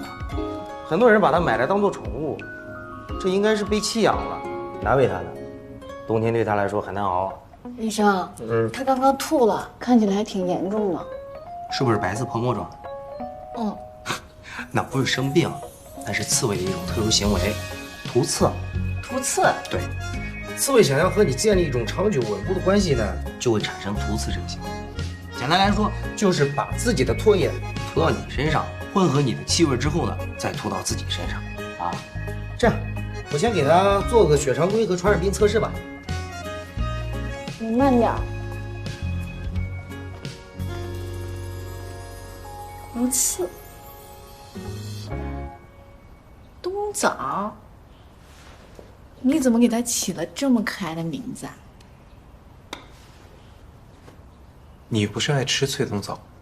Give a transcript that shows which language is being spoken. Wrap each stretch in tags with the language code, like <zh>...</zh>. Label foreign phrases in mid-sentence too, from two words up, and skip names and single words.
<zh>很多人把它買來當做寵物，這應該是被棄養了，難為它呢。冬天對它來說很難熬啊。醫生，他剛剛吐了，看起來還挺嚴重的。是不是白色泡沫狀？那不是生病，那是刺蝟的一種特殊行為，塗刺。塗刺？對，刺蝟想要和你建立一種長久穩固的關係呢，就會產生塗刺這個行為。簡單來說，就是把自己的唾液塗到你身上，混合你的氣味之後呢，再塗到自己身上。啊，這樣，我先給他做個血常規和傳染病測試吧。你慢點。塗刺，冬枣，你怎麼給它起了這麼可愛的名字啊？你不是愛吃脆冬枣？</zh>